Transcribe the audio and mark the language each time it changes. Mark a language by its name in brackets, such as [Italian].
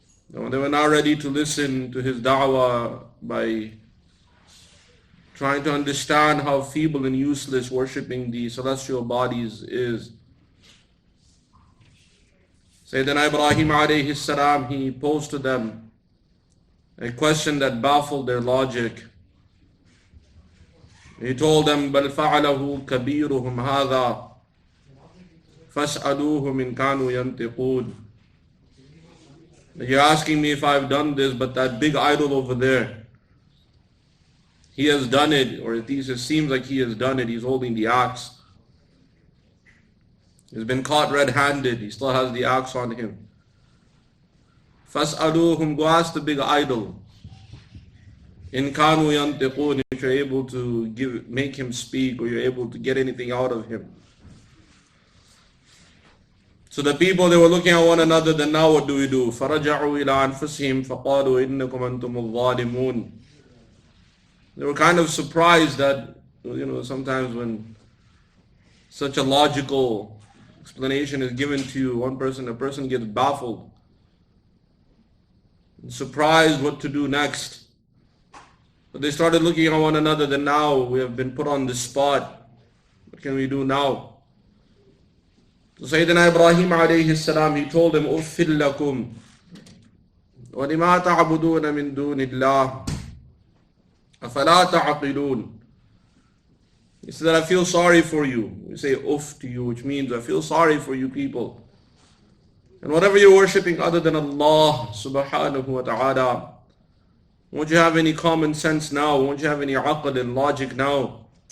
[English] They were not ready to listen to his da'wah by trying to understand how feeble and useless worshipping the celestial bodies is. Sayyidina Ibrahim alayhi salam, he posed to them a question that baffled their logic. He told them, [Arabic] بَلْ فَعَلَهُ كَبِيرُهُمْ هَذَا فَاسْأَلُوهُمْ إِنْ كَانُوا يَنْتِقُونَ. [English] You're asking me if I've done this, but that big idol over there, he has done it, or at least it seems like he has done it. He's holding the axe. He's been caught red-handed. He still has the axe on him. فَاسْأَلُوهُمْ, go ask the big idol. [Arabic] إِنْ كَانُوا يَنْتِقُونَ, [English] if you're able to make him speak, or you're able to get anything out of him. So the people, they were looking at one another, then now what do we do? [Arabic] فَرَجَعُوا إِلَىٰ أَنفُسِهِمْ فَقَالُوا إِنَّكُمْ أَنْتُمُ الظَّالِمُونَ. [English] They were kind of surprised that, sometimes when such a logical explanation is given to you, a person gets baffled, and surprised what to do next. But they started looking at one another, then now we have been put on the spot. What can we do now? So Sayyidina Ibrahim alayhi salam, he told them, [Arabic] أُفِّلْ لَكُمْ وَلِمَا تَعْبُدُونَ مِن دُونِ اللَّهِ أَفَلَا تَعْقِلُونَ. [English] He said, I feel sorry for you. We say uff to you, which means I feel sorry for you people. And whatever you're worshipping other than Allah subhanahu wa ta'ala, won't you have any common sense now? Won't you have any aql and logic now?